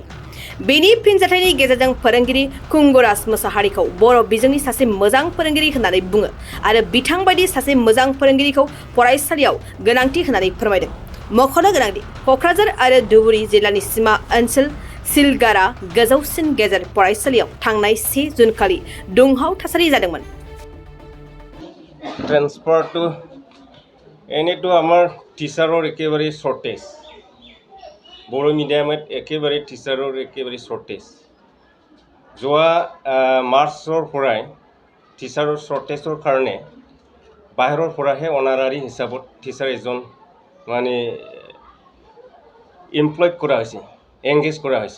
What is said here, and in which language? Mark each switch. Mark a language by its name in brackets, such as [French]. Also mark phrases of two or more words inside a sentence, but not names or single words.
[Bodo] बेनि फिनजाथायनि गेजेरजों फोरोंगिरि खुंगुराज मोसाहारिखौ बर' बिजोंनि सासे मोजां फोरोंगिरि होननानै बुङो आरो बिथां बायदि सासे मोजां फोरोंगिरिखौ फरायसालियाव गोनांथि होननानै फोरमायदों। मख'नो गोनांदि क'क्राझार आरो धुबुरी जिल्लानि सिमा ओनसोल सिलगारा गोजौसिन गेजेर फरायसालियाव थांनाय 1 जुन खालि दुंहाव थासारि जादोंमोन। [English] transfer to [Assamese] এনেতো আমাৰ টিচাৰৰ একেবাৰে শৰ্টেজ, বড়ো মিডিয়ামত একেবাৰে টিচাৰৰ একেবাৰে শৰ্টেজ। যোৱা মাৰ্চৰ পৰাই টিচাৰৰ শৰ্টেজৰ কাৰণে বাহিৰৰ পৰাহে অনাৰাৰী হিচাপত টিচাৰ এজন মানে এমপ্লয়ড কৰা হৈছে, এংগেজ কৰা হৈছে।